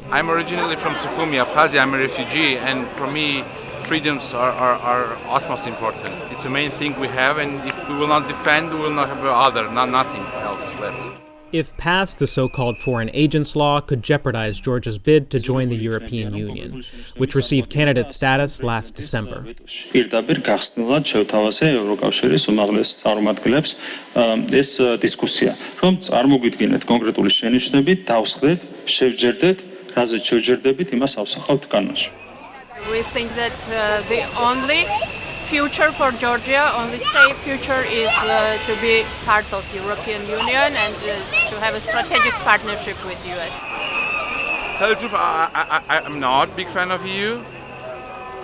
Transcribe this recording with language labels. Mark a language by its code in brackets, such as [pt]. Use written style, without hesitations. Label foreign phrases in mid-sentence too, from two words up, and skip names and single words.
[en] I'm originally from Sukhumi, Abkhazia. I'm a refugee, and for me, freedoms are utmost important. It's the main thing we have, and if we will not defend, we will not have nothing else left. If passed, the so-called foreign agents law could jeopardize Georgia's bid to join the European Union, which received candidate status last December. [ka] პირდაპირ გახსნილად შევთავაზე ევროკავშირის უმაღლეს წარმომადგენლებს ეს დისკუსია, რომ წარმოგვიდგინეთ კონკრეტული შენიშვნები, დავსხდეთ, შევჯერდეთ, რაზეც შევჯერდებით, იმას ავსახავთ კანონში. [en] We think that the only future for Georgia, only safe future is to be part of European Union and to have a strategic partnership with US. Tell the truth, I'm not a big fan of EU.